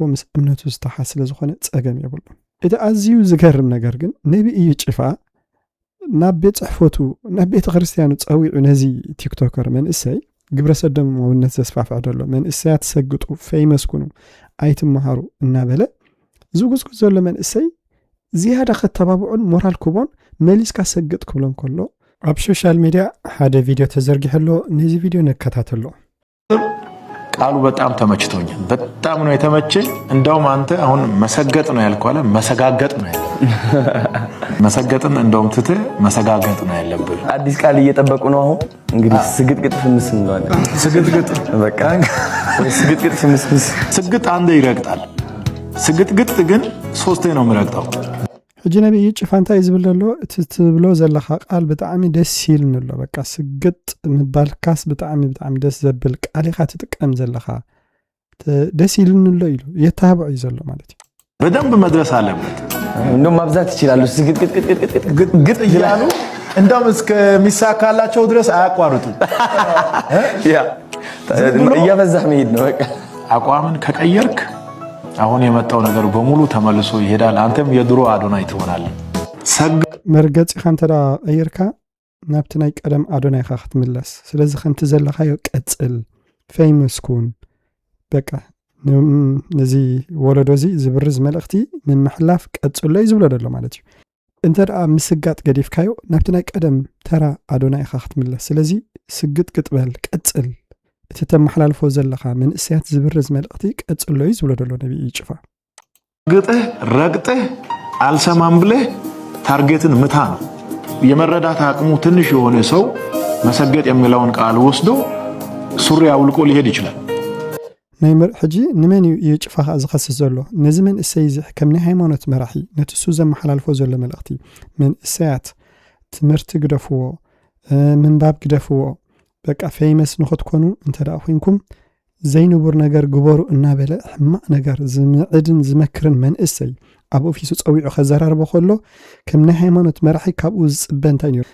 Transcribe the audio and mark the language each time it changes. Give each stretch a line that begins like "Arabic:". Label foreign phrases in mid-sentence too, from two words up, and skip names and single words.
Tigrinya: ምስ እምነቱ ዝተሓስ ስለ ዝኾነ ፀገም የብሉ እቲ ኣዝዩ ዝገርም ነገር ግን ነቢ እዩ ጭፋ ናብ ቤት ጽሕፈቱ ናብ ቤተ ክርስቲያኑ ፀዊዑ ነዚ ቲክቶከር መንእሰይ ግብረ ሰዶም ወነት ዘስፋፍዕ ደሎ መንእሰያት ሰግጡ ፌመስ ኩኑ ኣይትመሃሩ እናበለ ዝጉዝጉዝ ዘሎ መንእሰይ ዝያዳ ከተባብዑን ሞራል ክቦን መሊስካ ሰግጥ ክብሎን ከሎ ኣብ ሶሻል ሚዲያ ሓደ ቪዲዮ ተዘርጊሕሎ ነዚ ቪዲዮ ነከታተሎ
Amharic: ቃሉ በጣም ተመችቶኛል በጣም ነው የተመቸኝ እንደውም አንተ አሁን መሰገጥ ነው ያልኳለ መሰጋገጥ ነው ያለው መሰገጥን እንደውም ትተ መሰጋገጥ ነው ያለብህ አዲስ ቃል እየጠበቁ ነው አሁን እንግዲህ ስግጥግጥ ፍምስ እንለዋለን ስግጥግጥ በቃ ስግጥግጥ ፍምስ ስግጥ አንዴ ይረግጣል ስግጥግጥ ግን ሶስቴ ነው የሚረግጠው
Tigrinya: ሕጂ ነብይ ጭፋንታ ይዝብለሎ ትብሎ ዘለኻ ቃል ብጣዕሚ ደስ ይልንሎ በቃ ስግጥ ምባልካስ ብጣዕሚ ደስ ዘብል ቃሊኻ ትጥቀም ዘለኻ ደስ ይልንሎ ኢሉ የተሃብዑ ይዘሎ ማለት እዩ
Amharic: በደንብ መድረስ አለበት እንደውም ማብዛት ይችላሉ ስግጥግጥ ይላሉ እንደውም እስከሚሳካላቸው ድረስ አያቋርጡ ያ እያበዛህ መሄድ ነው በቃ አቋምን ከቀየርክ አሁን የመጣው ነገር በሙሉ ተመልሶ ይሄዳል አንተም የድሮ አዶናይ ትሆናለህ
Tigrinya: መርገጽ ካንተዳ ቀየርካ ናብቲ ናይ ቀደም አዶናይ ክትምለስ ስለዚህ ከንቲ ዘለኻዮ ቀጽል ፌመስ ኩን በቃ ነዚ ወለዶዚ ዝብርዝ መልእክቲ ምን መሕላፍ ቀጽሎ ይዝብሎ ደሎ ማለት እዩ እንተዳ ምስጋጥ ገዲፍካዮ ናብቲ ናይ ቀደም ተራ አዶናይ ክትምለስ ስለዚህ ስግጥ ቅጥበል ቀጽል እቲ ተመሐላልፎ ዘለኻ መንእሰያት ዝብርዝ መልእክቲ ቀጽሎ ይዝብሎ ደሎ ነብይ ይጭፋ
Amharic: ግጥህ ረግጠህ አልሰማም ብለህ ታርጌትን ምታ ነው። የመረዳት አቅሙ ትንሽ የሆነ ሰው መሰገጥ የሚለውን ቃል ወስዶ ሱሪ አውልቆ ሊሄድ ይችላል።
Tigrinya: ናይ ሕጂ ንመን ይጭፋኻ ዝኸስስ ዘሎ ነዚ መንእሰይ ከም ናይ ሃይማኖት መራሒ ነቲ እሱ ዘመሓላልፎ ዘሎ መልእኽቲ መንእሰያት ትምህርቲ ግደፍዎ ምንባብ ግደፍዎ በቃ ፌመስ ንኽትኮኑ እንተደኣ ኮይንኩም ዘይንቡር ነገር ግበሩ እናበለ ሕማቕ ነገር ዝምዕድን ዝመክርን መንእሰይ ኣብ ኦፊሱ ፀዊዑ ከዘራርቦ ከሎ ከም ናይ ሃይማኖት መራሒ ካብኡ ዝፅበ እንታይ ነይሩ?